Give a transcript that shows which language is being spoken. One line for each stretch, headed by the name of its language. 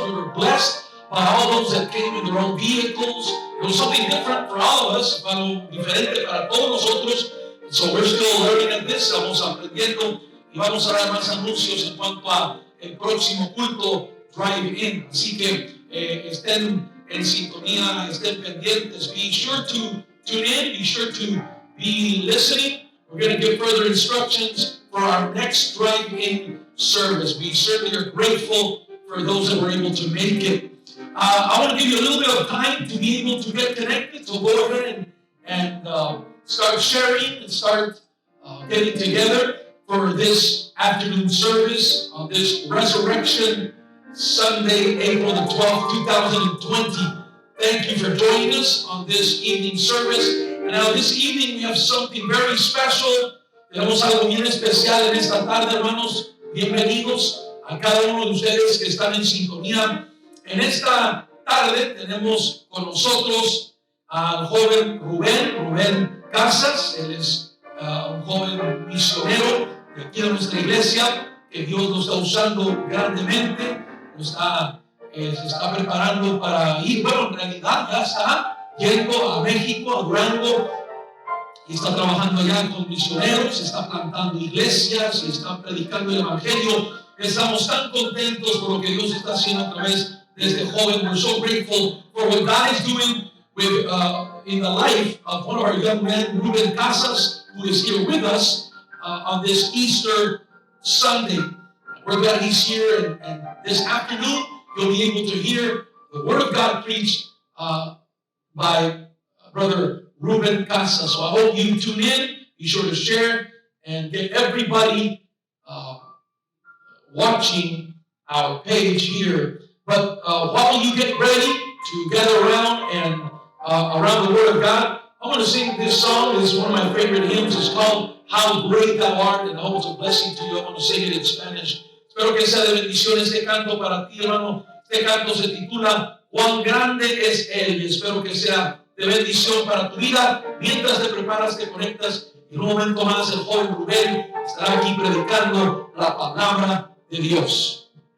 English: We were blessed by all those that came in their own vehicles. It was something different for all of us,
Spanish: algo diferente para todos nosotros.
English: So we're still learning at this.
Spanish: Vamos aprendiendo y vamos a dar más anuncios en cuanto a el próximo culto Drive-In. Así que estén en sintonía, estén pendientes.
English: Be sure to tune in. Be sure to be listening. We're going to give further instructions for our next Drive-In service. We certainly are grateful for those that were able to make it. I want to give you a little bit of time to be able to get connected, so go ahead and start sharing and start getting together for this afternoon service on this Resurrection Sunday, April the 12th, 2020. Thank you for joining us on this evening service. And now this evening we have something very special.
Spanish: Tenemos algo bien especial en esta tarde, hermanos. Bienvenidos a cada uno de ustedes que están en sintonía. En esta tarde tenemos con nosotros al joven Rubén Casas. Él es un joven misionero de aquí de nuestra iglesia, que Dios lo está usando grandemente. Se está preparando para ir, bueno, en realidad ya está yendo a México, a Durango, y está trabajando allá con misioneros, está plantando iglesias, está predicando el evangelio. Estamos tan contentos por lo que Dios está haciendo a través de este joven.
English: We're so grateful for what God is doing with, in the life of one of our young men, Rubén Casas, who is here with us on this Easter Sunday. We're glad he's here, and this afternoon you'll be able to hear the Word of God preached by Brother Rubén Casas. So I hope you tune in, be sure to share, and get everybody watching our page here. But while you get ready to gather around and around the Word of God, I want to sing this song. This is one of my favorite hymns. It's called How Great Thou Art, and I hope it's a blessing to you. I want to sing it in Spanish.
Spanish: Espero que sea de bendición este canto para ti, hermano. Este canto se titula Cuán grande es Él, y espero que sea de bendición para tu vida. Mientras te preparas, te conectas, en un momento más el joven Rubén estará aquí predicando la palabra de Dios.